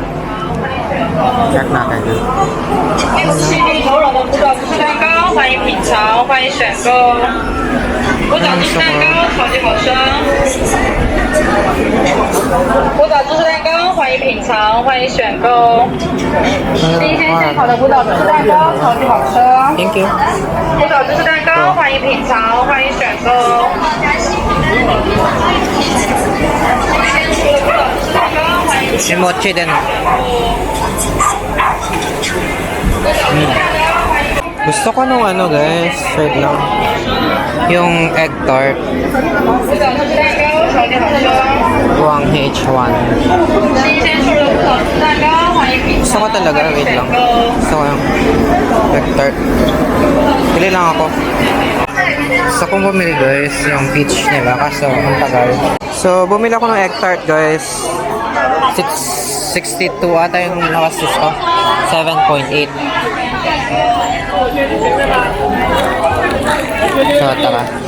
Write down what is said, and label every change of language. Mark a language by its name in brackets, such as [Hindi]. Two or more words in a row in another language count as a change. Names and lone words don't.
[Filipino] Check natin. [Chinese] 头软的古早芝士蛋糕，欢迎品尝，欢迎选购。古早芝士蛋糕超级好吃，古早芝士蛋糕欢迎品尝，欢迎选购。新鲜现烤的古早芝士蛋糕超级好吃， [English] Thank you. [Chinese] 古早芝士蛋糕欢迎品尝，欢迎选购。 [Filipino] May mochi din. Gusto ko nung ano guys, wait lang. Yung [English] egg tart. [Chinese] 古早芝士蛋糕超级好吃， Wang H1. 新鲜出炉的古早芝士蛋糕欢迎品 [Filipino] Gusto [Chinese] 尝， [Filipino] ko talaga, [Chinese] 欢迎 [Filipino] wait [Chinese] 选 [Filipino] lang. [Chinese] 购。 [Filipino] Gusto ko yung [English] egg tart. [Filipino] Pili lang ako. Gusto kong bumili guys, yung peach nila, kaso ang tagal. So, bumili ako ng [English] egg tart [Filipino] guys. 662 ata yung nakasis ko. 7.8. So, tara.